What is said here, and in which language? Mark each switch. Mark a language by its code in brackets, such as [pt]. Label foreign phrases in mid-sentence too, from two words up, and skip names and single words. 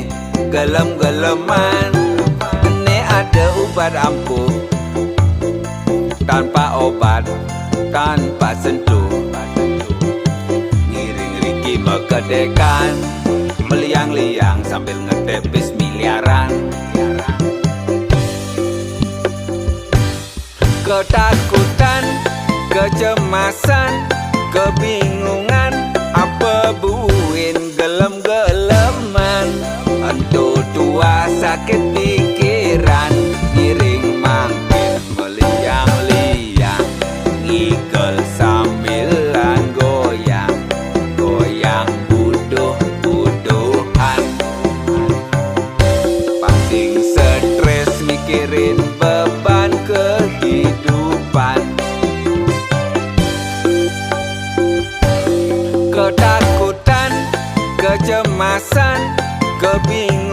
[id] gelem-geleman ini ada ubat ampuh tanpa obat tanpa sentuh [ban] ngiring riki mekedekan meliang-liang sambil ngetepis miliaran [id] ketakutan kecemasan kebingungan [ban] apa buin gelem-geleman entu tua sakit pikiran ngiring mangkit meliang-liang ngigel sambilan goyang goyang buduh-buduhan [id] pancing stres mikirin beban kehidupan ketakutan kecemasan kebingungan